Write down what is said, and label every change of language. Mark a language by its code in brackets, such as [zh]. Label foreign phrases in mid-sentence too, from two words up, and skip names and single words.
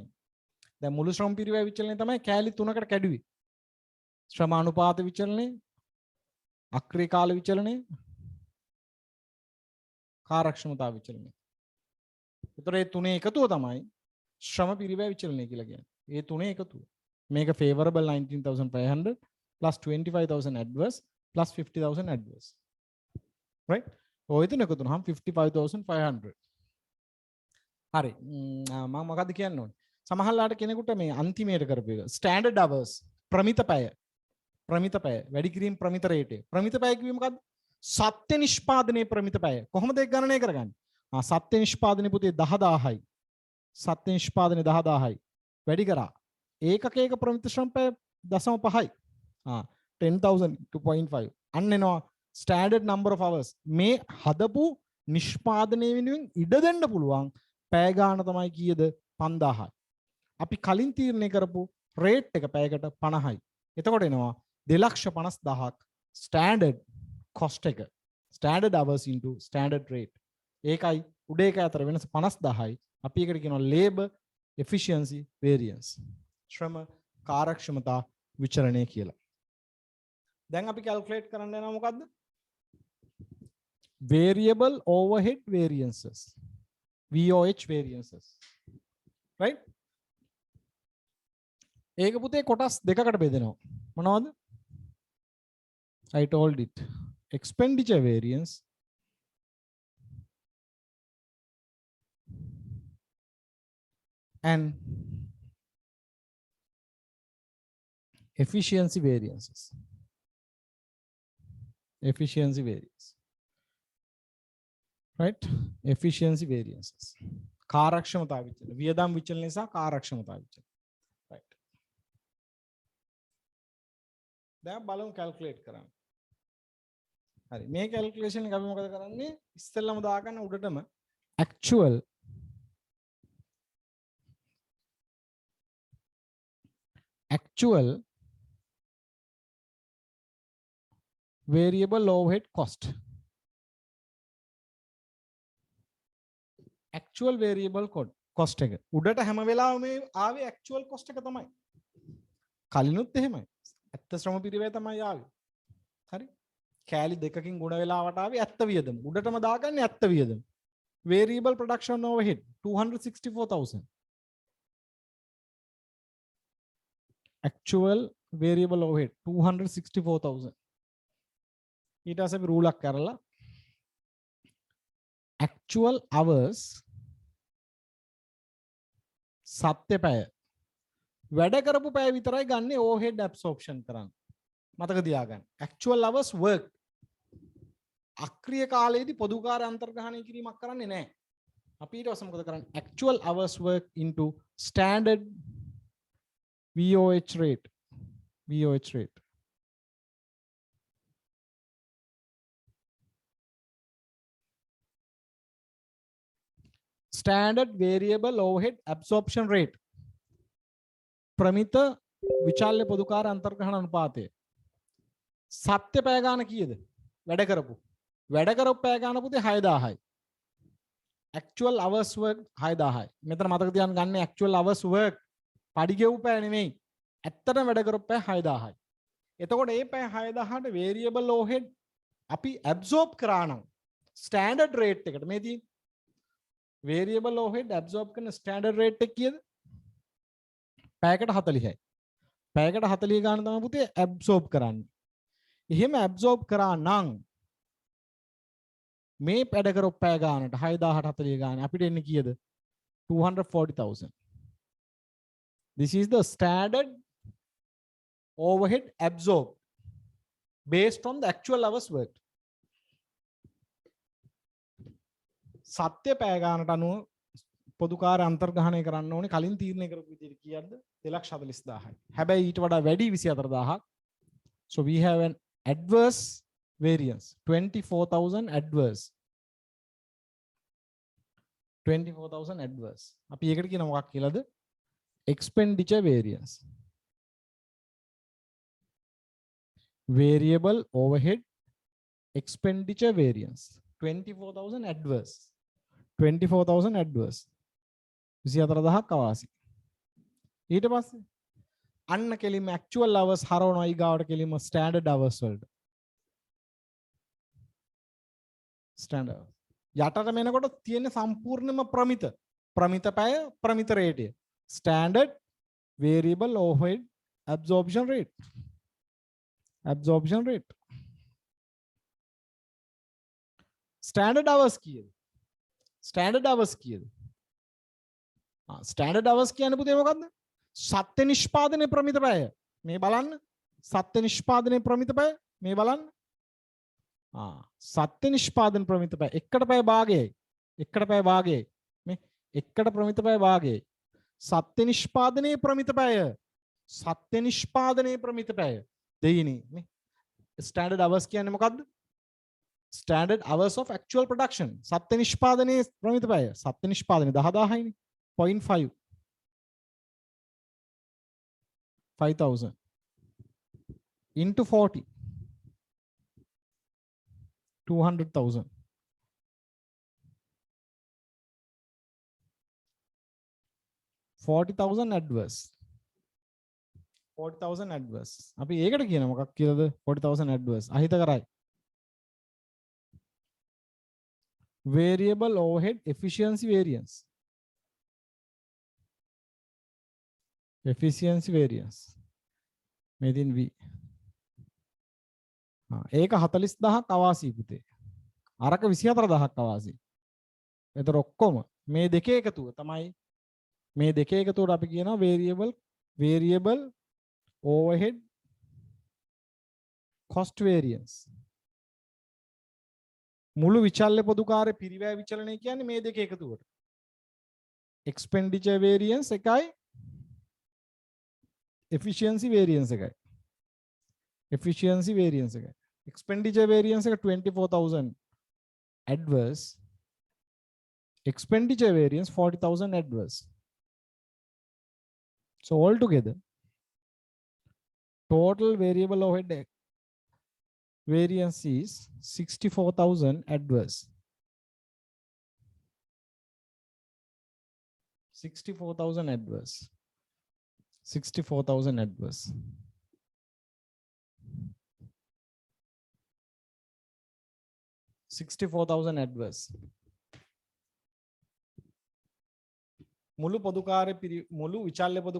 [si] දැන් මුළු ශ්‍රම පිරිවැය විචලනය තමයි කෑලි තුනකට කැඩුවේ. ශ්‍රම අනුපාත විචලනය, අක්‍රීය කාල විචලනය, කාර්යක්ෂමතා විචලනය. ඒතර මේ තුනේ එකතුව තමයි ශ්‍රම පිරිවැය විචලනය කියලා කියන්නේ. මේ තුනේ එකතුව. [en] මේක favorable 19,500 plus 25,000 adverse plus 50,000 adverse. Right? [si] ඔය තුන එකතු වුණාම 55,500. හරි. මම මොකද්ද කියන්න ඕනේ? සමහරලාට කෙනෙකුට මේ අන්තිමයට කරපු එක [en] standard hours [si] ප්‍රමිත පැය වැඩි කිරීම ප්‍රමිත රේටේ. ප්‍රමිත පැය කිව්වේ මොකද්ද? සත්‍ය නිෂ්පාදනයේ ප්‍රමිත පැය. කොහොමද ඒක ගණනය කරගන්නේ? සත්‍ය නිෂ්පාදනයේ පුතේ 10000යි. සත්‍ය නිෂ්පාදනයේ 10000යි. වැඩි කරා. ඒකකයක ප්‍රමිත ශ්‍රම පැය 0.5යි. 10,000 to 0.5. අන්න එනවා [en] standard number of hours. [si] මේ හදපු නිෂ්පාදනයේ වෙනුවෙන් ඉඩ දෙන්න පුළුවන් පැය ගාන තමයි කීයද? 5000යි. අපි කලින් තීරණය කරපු රේට් එක පැයකට 50යි. එතකොට එනවා 2,50,000ක් [en] standard cost [si] එක. [en] ස්ටෑන්ඩඩ් hours into standard rate. [si] ඒකයි උඩ එක අතර වෙනස 50,000යි. අපි ඒකට කියනවා [en] labor efficiency variance. [si] ශ්‍රම කාර්යක්ෂමතා විචලනය කියලා. දැන් අපි කැල්කියුලේට් කරන්න යනවා මොකද්ද? [en] Variable overhead variances. VOH variances. Right? [si] ඒක පුතේ කොටස් දෙකකට බෙදෙනවා. මොනවද? [en] I told it. Expenditure variance and efficiency variances. Efficiency variance. Right? Efficiency variances. [si] කාර්යක්ෂමතා විචලන. වියදම් විචලනය සහ කාර්යක්ෂමතා විචලන. Right. දැන් බලමු කැල්කියුලේට් කරන්න. හරි. මේ කැල්කියුලේෂන් එක අපි මොකද කරන්නේ? ඉස්සෙල්ලාම දාගන්න උඩටම [en] actual variable overhead cost. Actual variable cost එක. [si] උඩට හැම වෙලාවෙම මේ ආවේ [en] actual cost [si] එක තමයි. කලිනුත් එහෙමයි. ඇත්ත ශ්‍රම පිරිවැය තමයි ආවේ. හරි. කෑලි දෙකකින් ගුණ වෙලාවට ආවේ ඇත්ත වියදම. උඩටම දාගන්නේ ඇත්ත වියදම. [en] Variable production overhead 264,000. Actual variable overhead 264,000. [si] ඊට පස්සේ අපි රූලක් කරලා [en] actual hours [si] සත්‍ය පැය වැඩ කරපු පැය විතරයි ගන්න [en] overhead absorption [si] කරන්න. මතක තියාගන්න. [en] actual hours work [si] අක්‍රීය කාලයේදී පොදු කාර්ය අන්තර්ග්‍රහණය කිරීමක් කරන්නේ නැහැ. අපි ඊට පස්සේ මොකද කරන්නේ? [en] actual hours work into standard VOH rate. VOH rate. Standard variable overhead absorption rate. [si] ප්‍රමිත විචල්්‍ය පොදුකාර අන්තර්ග්‍රහණ අනුපාතය. සත්‍ය පැය ගාන කීයද? වැඩ කරපු පැය ගාන පුතේ 6,000යි. [en] actual hours work 6,000යි. [si] මෙතන මතක තියාගන්න ගන්න [en] actual hours work [si] පඩි ගෙවු පැය නෙමෙයි. ඇත්තටම වැඩ කරපු පැය 6,000යි. එතකොට මේ පැය 6,000ට [en] variable overhead [si] අපි absorb කරා නම් [en] standard rate [si] එකට මේ තියෙන [en] variable overhead [si] absorb කරන [en] standard rate [si] එක කීයද? පැයකට 40යි. පැයකට 40 ගාන තමයි පුතේ absorb කරන්නේ. එහෙම absorb කරා නම් මේ වැඩ කරොත් පැය ගානට 6040 ගාන අපිට එන්නේ කීයද? 240,000. [en] This is the standard overhead absorbed based on the actual hours worked. [si] සත්‍ය පැය ගානට අනුව පොදු කාර්ය අන්තර්ග්‍රහණය කරන්න ඕනේ කලින් තීරණය කරපු විදිහට කීයද? 2,40,000යි. හැබැයි ඊට වඩා වැඩි 24000ක්. [en] So we have an adverse variance 24,000 adverse. 24,000 adverse. [si] අපි ඒකට කියන මොකක් කියලාද? [en] expenditure variance. Variable overhead expenditure variance 24,000 adverse. 24,000 adverse. [si] 24,000ක් අවාසි. ඊට පස්සේ අන්න කෙලින්ම [en] actual hours [si] හරවනවා ඊගාවට කෙලින්ම [en] standard hours [si] වලට. standard යටට මෙනකොට තියෙන සම්පූර්ණම ප්‍රමිත පැය ප්‍රමිත රේටය. [en] standard variable overhead absorption rate. absorption rate. standard hours කීයද? standard hours [si] කීයද? [en] standard hours [si] කියන්නේ පුතේ මොකද්ද? සත්‍ය නිෂ්පාදනයේ ප්‍රමිත පැය. මේ බලන්න. සත්‍ය නිෂ්පාදනයේ ප්‍රමිත පැය. මේ බලන්න. සත්‍ය නිෂ්පාදන ප්‍රමිත පැය. එකට පැය භාගයයි. එකට පැය භාගයයි. මේ එකට ප්‍රමිත පැය භාගයයි. සත්‍ය නිෂ්පාදනයේ ප්‍රමිත පැය. සත්‍ය නිෂ්පාදනයේ ප්‍රමිත පැය. දෙයිනේ. මේ [en] standard hours [si] කියන්නේ මොකද්ද? [en] standard hours of actual production. [si] සත්‍ය නිෂ්පාදනයේ ප්‍රමිත පැය. සත්‍ය නිෂ්පාදනයේ 10000යිනේ. [en] 0.5 5,000 into 40 200,000 40,000 adverse 40,000 adverse [si] අපි ඒකට කියන මොකක් කියලාද [en] 40,000 adverse [si] අහිත කරයි [en] variable overhead efficiency variance efficiency variance [si] මෙදින් v ඒක 40000ක් අවාසි පුතේ අරක 24000ක් අවාසි එතන ඔක්කොම මේ දෙකේ එකතුව තමයි මේ දෙකේ එකතුවට අපි කියනවා [en] variable overhead cost variance [si] මුළු විචල්්‍ය පොදු කාර්ය පිරිවැය විචලනය කියන්නේ මේ දෙකේ එකතුවට [en] expenditure variance [si] එකයි [en] efficiency variance එකයි efficiency variance එකයි expenditure variance එක 24,000 adverse expenditure variance 40,000 adverse so altogether total variable overhead variance is 64,000 adverse 64,000 adverse 64,000 adverse 64,000 adverse [si] මුළු පොදු කාර්ය මුළු විචල්්‍ය පොදු